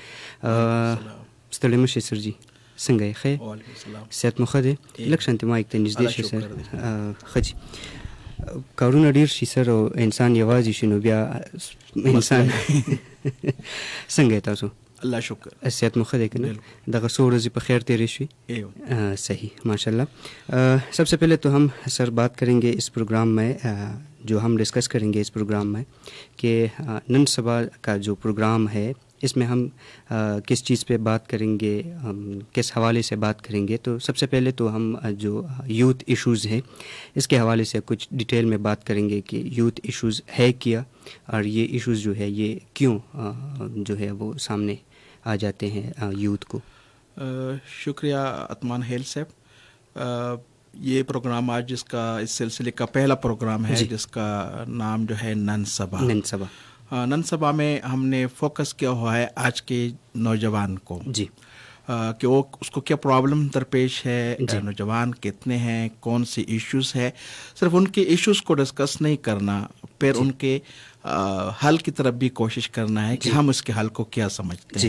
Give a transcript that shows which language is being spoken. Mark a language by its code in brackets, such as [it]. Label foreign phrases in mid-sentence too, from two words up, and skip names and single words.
[ps] ستړی مه شئ سر جي، څنګه یې؟ ښه صحت مو ښه دی؟ لږ شانتې مایک ته نږدې شئ سر. ښه جي، کارونه ډېر شي سر او انسان یوازې شي نو بیا انسان څنګه یې تاسو؟ اللہ شکر. صحت مو ښه دی که نه؟ دغه څو ورځې په خیر تیرې شوي؟ صحیح ماشاء اللہ. [ur] سب سے پہلے تو ہم سر بات کریں گے اس پروگرام میں، جو ہم ڈسکس کریں گے اس پروگرام میں کہ نن سبا کا جو پروگرام ہے اس میں ہم کس چیز پہ بات کریں گے، کس حوالے سے بات کریں گے. تو سب سے پہلے تو ہم جو یوتھ ایشوز ہے اس کے حوالے سے کچھ ڈیٹیل میں بات کریں گے کہ یوتھ ایشوز ہے کیا اور یہ ایشوز جو ہے یہ کیوں جو ہے وہ سامنے آ جاتے ہیں یوتھ کو. شکریہ عثمان ہیل صاحب. یہ پروگرام آج جس کا اس سلسلے کا پہلا پروگرام ہے جس کا نام جو ہے نن سبا. نن سبا میں ہم نے فوکس کیا ہوا ہے آج کے نوجوان کو جی، کہ وہ اس کو کیا پرابلم درپیش ہے، نوجوان کتنے ہیں، کون سی ایشوز ہے. صرف ان کے ایشوز کو ڈسکس نہیں کرنا، پھر ان کے حل کی طرف بھی کوشش کرنا ہے کہ ہم اس کے حل کو کیا سمجھتے ہیں.